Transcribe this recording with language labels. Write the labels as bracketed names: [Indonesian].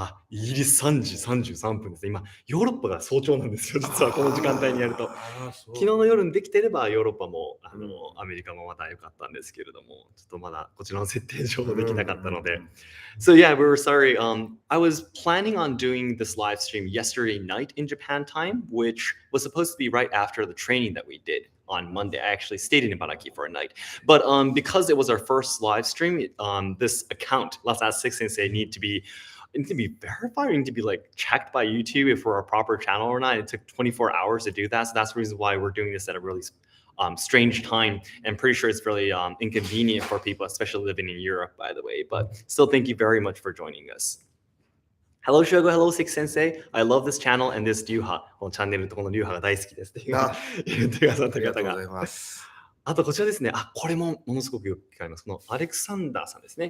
[Japanese] イギリス3時33分ですね。今、ヨーロッパが早朝なんですよ。実はこの時間帯にやると。昨日の夜にできてればヨーロッパもアメリカもまだ良かったんですけれども、ちょっとまだこちらの設定上できなかったので。 [English] So yeah, we were sorry. I was planning on doing this live stream yesterday night in Japan time, which was supposed to be right after the training that we did on Monday. I actually stayed in Ibaraki for a night. But because it was our first live stream, this account, Let's Ask Seki Sensei, need to be verified, need to be like checked by YouTube if we're a proper channel or not. It took 24 hours to do that. So that's the reason why we're doing this at a really strange time. And pretty sure it's really inconvenient for people, especially living in Europe, by the way. But still, thank you very much for joining us. Hello, Shogo. Hello, Seki Sensei. I love this channel and this Ryuha. [Japanese] このチャンネルとこのRyuhaが大好きですって言ってくださった方が。あとこちらですね。これもものすごくよく聞かれます。このアレクサンダーさんですね。